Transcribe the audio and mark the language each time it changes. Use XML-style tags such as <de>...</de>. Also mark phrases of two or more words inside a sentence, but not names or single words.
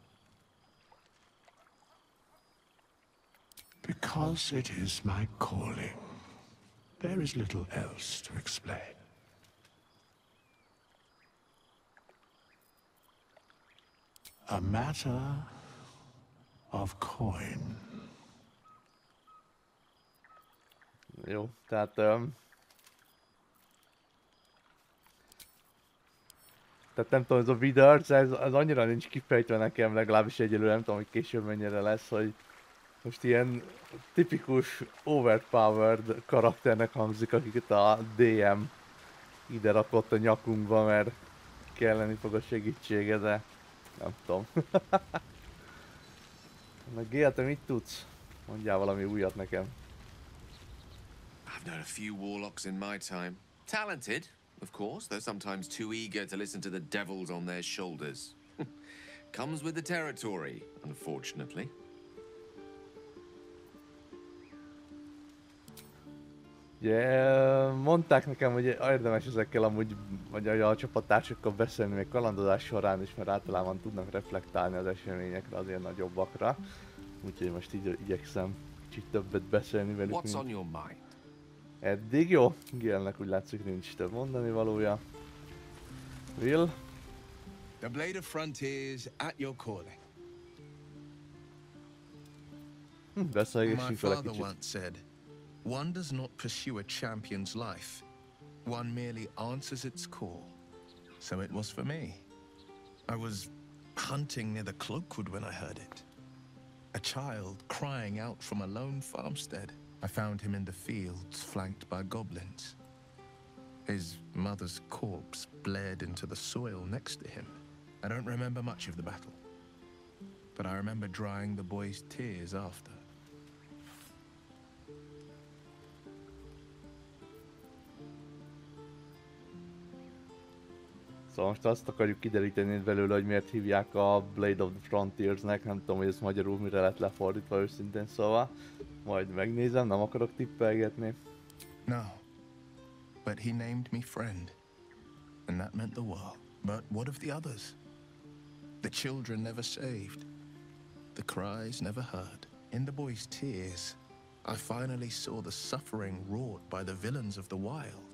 <en>Because it is my calling. There is little else to explain. A matter of coin.</en> <hu>Jó, tehát... Tehát nem tudom, ez a vidarc, ez annyira nincs kifejtve nekem, legalábbis egyelőre, nem tudom, hogy később mennyire lesz, hogy most ilyen tipikus overpowered karakternek hangzik, akiket a DM ide rakott a nyakunkba, mert kelleni fog a segítsége, de nem tudom. Na Gél, te mit tudsz? Mondjál valami újat nekem.</hu> <en>I've known a few warlocks in my time. Talented, of course, though sometimes too eager to listen to the devils on their shoulders. Comes with the territory, unfortunately.</en> <hu>Ugye, mondták nekem, hogy érdemes ezekkel amúgy, vagy a csapattársakkal beszélni még kalandozás során is, mert általában tudnak reflektálni az eseményekre, az ilyen nagyobbakra. Úgyhogy most így igyekszem kicsit többet beszélni velük.</hu> <en>What's on your mind?</en> <hu>Eddig jó, Gélnek úgy látszik nincs több mondani valója.</hu> <en>Will? The blade of frontiers at your calling.</en> <hu>Beszélgessünk vele</hu> <en>My father</en> <hu>kicsit.</hu> <en>once said, one does not pursue a champion's life. One merely answers its call. So it was for me. I was hunting near the Cloakwood when I heard it. A child crying out from a lone farmstead. I found him in the fields, flanked by goblins. His mother's corpse bled into the soil next to him. I don't remember much of the battle, but I remember drying the boy's tears after.</en> <hu>Szóval most azt akarjuk kideríteni belőle, hogy miért hívják a Blade of the Frontiersnek, nem tudom, hogy ez magyarul mire lett lefordítva őszintén szóval. Majd megnézem, nem akarok tippelgetni.</hu> <en>No, but he named me friend, and that meant the world. But what of the others? The children never saved, the cries never heard. In the boy's tears, I finally saw the suffering wrought by the villains of the wild.</en>